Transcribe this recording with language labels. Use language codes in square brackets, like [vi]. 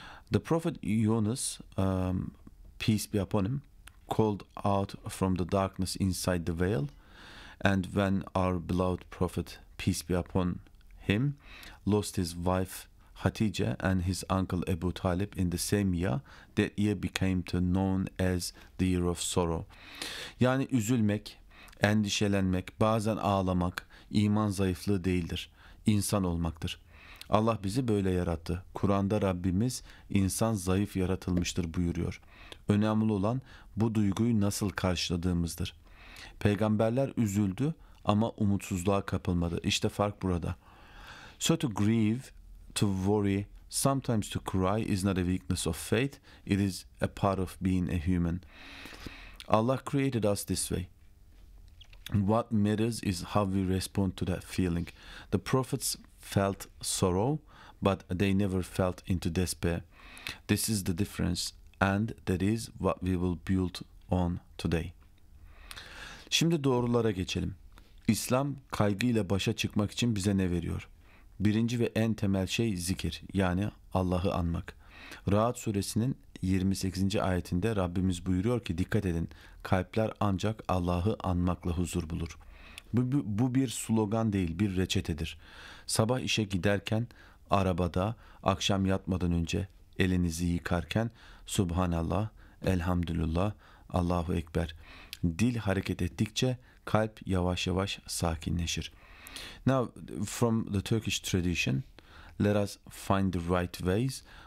[en] The prophet Yunus, peace be upon him, called out from the darkness inside the veil. And when our beloved prophet, peace be upon him, lost his wife Hatice and his uncle Ebu Talib in the same year, that year became to known as the year of sorrow. [tr] Yani üzülmek, endişelenmek, bazen ağlamak iman zayıflığı değildir. İnsan olmaktır. Allah bizi böyle yarattı. Kur'an'da Rabbimiz insan zayıf yaratılmıştır buyuruyor. Önemli olan bu duyguyu nasıl karşıladığımızdır. Peygamberler üzüldü ama umutsuzluğa kapılmadı. İşte fark burada. [en] So to grieve, to worry, sometimes to cry is not a weakness of faith. It is a part of being a human. Allah created us this way. What matters is how we respond to that feeling. The prophets felt sorrow, but they never felt into despair. This is the difference, and that is what we will build on today. [tr] Şimdi doğrulara geçelim. İslam kaygıyla başa çıkmak için bize ne veriyor? Birinci ve en temel şey zikir, yani Allah'ı anmak. Rahat suresinin 28. ayetinde Rabbimiz buyuruyor ki dikkat edin, kalpler ancak Allah'ı anmakla huzur bulur. Bu bir slogan değil, bir reçetedir. Sabah işe giderken, arabada, akşam yatmadan önce, elinizi yıkarken Subhanallah, Elhamdülillah, Allahu Ekber. Dil hareket ettikçe kalp yavaş yavaş sakinleşir. [en] Now, from the Turkish tradition, let us find the right ways.